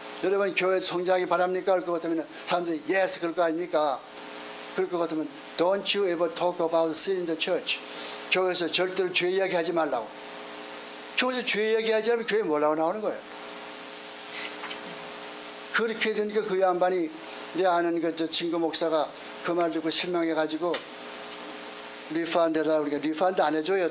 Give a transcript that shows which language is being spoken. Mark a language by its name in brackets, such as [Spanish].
[Korean] 여러분 교회 성장하기 바랍니까? 그럴 것 같으면 사람들이 yes 그럴 거 아닙니까? 그럴 것 같으면 [English] Don't you ever talk about sin in the church. [Korean] 교회에서 절대로 죄 이야기하지 말라고. 교회에서 죄 이야기하지 않으면 교회 뭐라고 나오는 거예요? 그렇게 되니까 그 양반이 내 아는 그 저 친구 목사가 그 말 듣고 실망해가지고 리펀드 해달라고 그러니까 리펀드 안 해줘요.